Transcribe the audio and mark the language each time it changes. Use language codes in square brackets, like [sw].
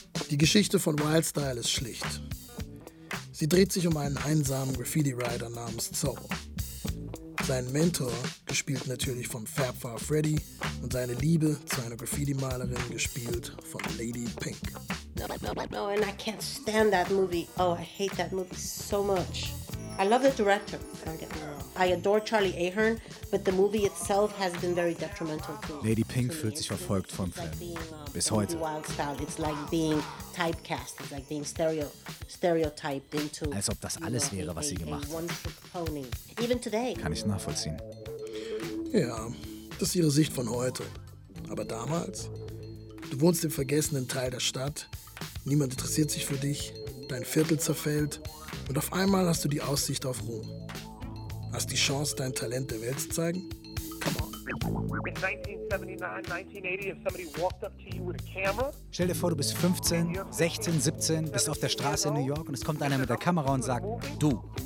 [de] Die Geschichte von Wild Style ist schlicht. Sie dreht sich um einen einsamen Graffiti-Rider namens Zorro. Sein Mentor, gespielt natürlich von Fab Five Freddy, und seine Liebe zu einer Graffiti-Malerin, gespielt von Lady Pink. [en] No, and I can't stand that movie. Oh, I hate that movie so much. I love the director. I adore Charlie Ahern, but the movie itself has been very detrimental to me. [de] Lady Pink fühlt sich verfolgt vom Film. Bis heute. [en] It's like being typecast. It's like being stereotyped into. [de] Als ob das alles wäre, was sie gemacht hat. [en] Even today. [de] Kann ich nachvollziehen. Ja, das ist ihre Sicht von heute. Aber damals? Du wohnst im vergessenen Teil der Stadt. Niemand interessiert sich für dich. Dein Viertel zerfällt. Und auf einmal hast du die Aussicht auf Ruhm. Hast die Chance, dein Talent der Welt zu zeigen? [en] Come on. In 1979, 1980, if somebody walked up to you with a camera. [de] Stell dir vor, du bist 15, 16, 17, bist auf der Straße in New York und es kommt einer mit der Kamera und sagt, du.